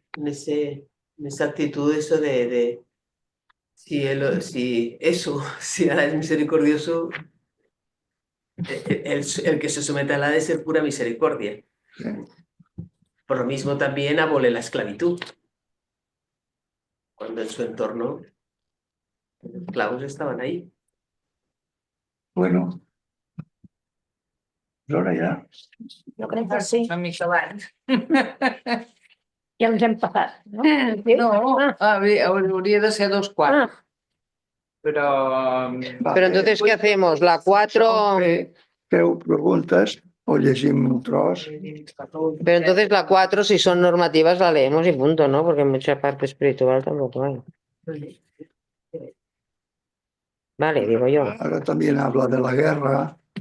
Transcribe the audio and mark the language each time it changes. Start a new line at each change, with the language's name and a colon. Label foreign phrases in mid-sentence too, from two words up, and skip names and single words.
Spanish: En esa actitud, eso de si Alá es misericordioso, el que se somete a Alá debe ser pura misericordia. Sí. Por lo mismo también abole la esclavitud, cuando en su entorno los esclavos estaban ahí. Bueno, ahora ya.
Catalan: Jo crec que sí. Una mica abans. Ja ens hem passat, no? No, hauria de ser 2/4. Però...
Spanish: Pero entonces, ¿qué hacemos? La 4...
Catalan: Feu preguntes o llegim un tros.
Spanish: Pero entonces la 4, si son normativas, la leemos y punto, ¿no? Porque mucha parte espiritual tampoco hay. Vale, digo yo. Ahora también habla de la guerra.